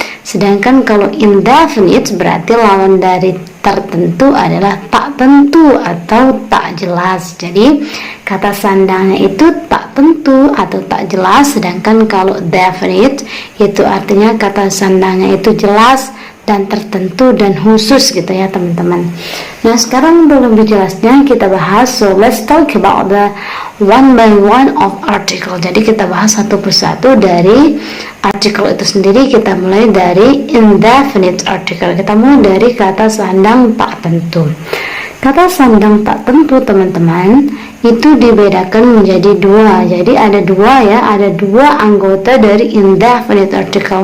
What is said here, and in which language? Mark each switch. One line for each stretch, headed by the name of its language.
Indonesian: Sedangkan kalau indefinite berarti lawan dari tertentu adalah tak tentu atau tak jelas. Jadi kata sandangnya itu tak tentu atau tak jelas, sedangkan kalau definite itu artinya kata sandangnya itu jelas dan tertentu dan khusus, gitu ya teman-teman. Nah, sekarang untuk lebih jelasnya kita bahas.
English: So let's talk about the one by one of article.
Indonesian: Jadi kita bahas satu persatu dari article itu sendiri. Kita mulai dari indefinite article. Kita mulai dari kata sandang tak tentu. Kata sandang tak tentu teman-teman itu dibedakan menjadi dua. Jadi ada dua ya, ada dua anggota dari indefinite article.